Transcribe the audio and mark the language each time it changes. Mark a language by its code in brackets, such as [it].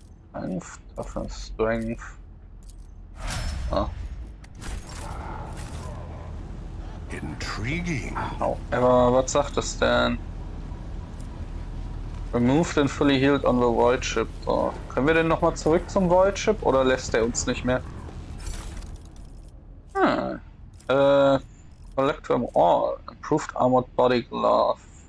[en] Strength, Toughness, Strength. Ah. Intriguing. [de] Aber was sagt das denn? [en] Removed and fully healed on the Void Ship. So. [de] Können wir denn nochmal zurück zum Void Ship oder lässt er uns nicht mehr? [en] Collect them all. Improved Armored Body Glove.